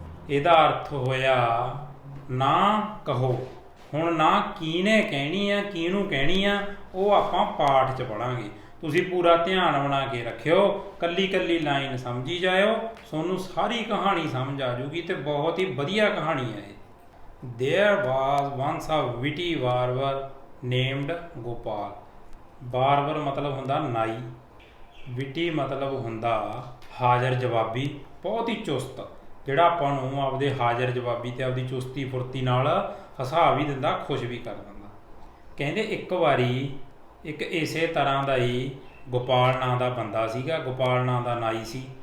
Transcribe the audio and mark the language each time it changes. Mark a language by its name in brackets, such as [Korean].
[Punjabi] ਇਹਦਾ ਅਰਥ ਹੋਇਆ ਨਾ ਕਹੋ। ਹੁਣ ਨਾ ਕਿਹਨੇ ਕਹਿਣੀ ਆ, ਕਿਹਨੂੰ ਕਹਿਣੀ ਆ, ਉਹ ਆਪਾਂ ਪਾਠ 'ਚ ਪੜਾਂਗੇ। ਤੁਸੀਂ ਪੂਰਾ ਧਿਆਨ ਬਣਾ ਕੇ ਰੱਖਿਓ, ਕੱਲੀ ਕੱਲੀ ਲਾਈਨ ਸਮਝੀ ਜਾਇਓ, ਤੁਹਾਨੂੰ ਸਾਰੀ ਕਹਾਣੀ ਸਮਝ ਆ ਜੂਗੀ ਤੇ ਬਹੁਤ ਹੀ ਵਧੀਆ ਕਹਾਣੀ ਹੈ ਇਹ। [English] There was once a witty barber named Gopal. [Punjabi] Barber ਮਤਲਬ ਹੁੰਦਾ ਨਾਈ, ਵਿਟੀ ਮਤਲਬ ਹੁੰਦਾ ਹਾਜ਼ਰ ਜਵਾਬੀ, ਬਹੁਤ ਹੀ ਚੁਸਤ, ਜਿਹੜਾ ਆਪਾਂ ਨੂੰ ਆਪਦੇ ਹਾਜ਼ਰ ਜਵਾਬੀ ਤੇ ਆਪਦੀ ਚੁਸਤੀ ਫੁਰਤੀ ਨਾਲ ਹਸਾ ਵੀ ਦਿੰਦਾ, ਖੁਸ਼ ਵੀ ਕਰ ਦਿੰਦਾ। ਕਹਿੰਦੇ ਇੱਕ ਵਾਰੀ ਇੱਕ ਇਸੇ ਤਰ੍ਹਾਂ ਦਾ ਹੀ ਗੋਪਾਲ ਨਾਂ ਦਾ ਬੰਦਾ ਸੀਗਾ, ਗੋਪਾਲ ਨਾਂ ਦਾ ਨਾਈ ਸੀ।